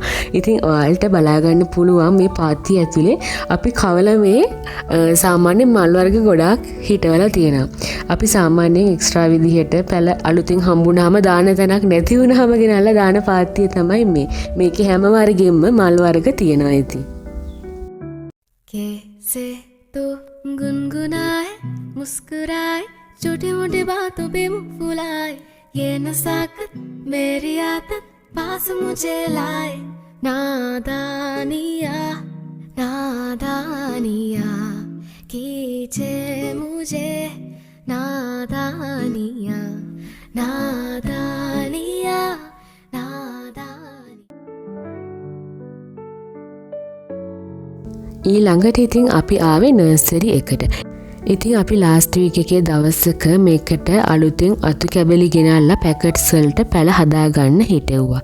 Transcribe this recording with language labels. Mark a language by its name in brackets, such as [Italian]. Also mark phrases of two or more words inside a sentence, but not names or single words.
[Sinhala] ඉතින් ඔයාලට බලා ගන්න පුළුවන් මේ පාත්තිය ඇතුලේ අපි කවල මේ සාමාන්‍ය මල් වර්ග ගොඩාක් හිටවලා තියෙනවා. අපි සාමාන්‍යයෙන් එක්ස්ට්‍රා විදිහට පැල අලුතින් හම්බුනහම දාන තැනක් නැති වුනහම ගෙනල්ලා දාන පාත්තිය තමයි මේ. මේකේ හැම වර්ගෙම මල් වර්ග තියෙනවා ඉතින්. [Hindi] कैसे तो गुनगुनाए मुस्कुराए छोटी मोटी बातों पे मुंह फुलाए ये नसाकत मेरी आदत पास मुझे लाए नादानिया नादानिया कीजे मुझे नादानिया नादानिया [Sinhala] ඊළඟට ඉතින් අපි ආවේ නර්සරි එකට. ඉතින් අපි ලාස්ට් වීක් එකේ දවසක මේකට අලුතෙන් අතු කැබලි ගෙනල්ලා පැකට්ස් වලට පැල හදාගන්න හිටෙව්වා.